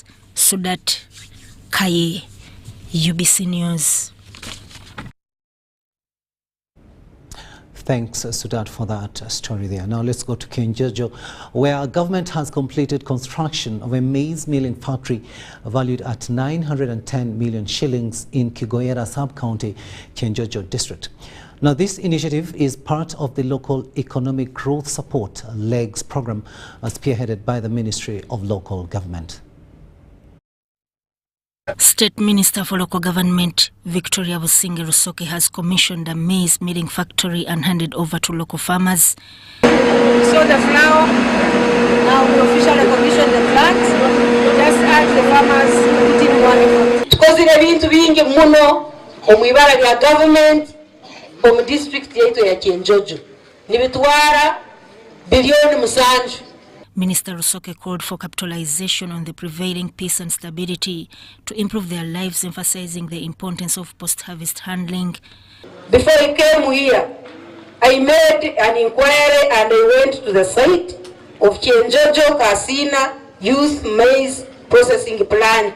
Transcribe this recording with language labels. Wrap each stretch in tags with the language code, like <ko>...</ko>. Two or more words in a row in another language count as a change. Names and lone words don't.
<en>Sudat Kaye, UBC News. Thanks, Sudat, for that story there. Now let's go to Kijjanangoma, where government has completed construction of a maize milling factory valued at 910 million shillings in Kigoyera sub-county, Kijjanangoma district. Now this initiative is part of the Local Economic Growth Support LEGS program spearheaded by the Ministry of Local Government. State Minister for Local Government Victoria Businge Rusoke has commissioned a maize milling factory and handed over to local farmers. So the flour, now we officially commissioned the plant, just as the farmers put in one effort. Because in</en> <ttj>ebintu bingi muno omwibara lya government omu district yaitu ya Kijjanangoma nibitwara bilioni musanju.</ttj> <en>Minister Rusoke called for capitalization on the prevailing peace and stability to improve their lives, emphasizing the importance of post-harvest handling. Before I came here, I made an inquiry and I went to the site of Chenjojo Kasina Youth Maize Processing Plant.</en>